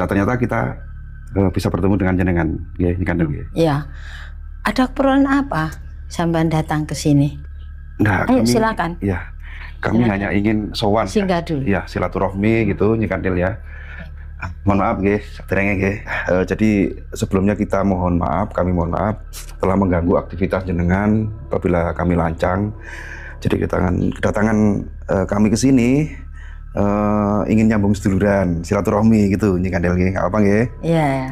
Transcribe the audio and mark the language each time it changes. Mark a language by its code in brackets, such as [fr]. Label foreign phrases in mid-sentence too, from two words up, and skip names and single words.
[id] Ternyata kita bisa bertemu dengan jenengan, ya, Nyi Kandil. Iya. Ada keperluan apa sampean datang ke sini? Nah, Ayo kami, silakan. Ya, kami Silakan. hanya ingin sowan. Singgah dulu. Ya, silaturahmi gitu, Nyi Kandil ya. Mohon maaf [jv] nggih, saderenge nggih. [id] Jadi sebelumnya kita mohon maaf, kami mohon maaf telah mengganggu aktivitas jenengan apabila kami lancang. Jadi kedatangan kami ke sini ingin [jv] nyambung seduluran, [id] silaturahmi gitu, Nyi Kandil nggih. Apa nggih? Iya.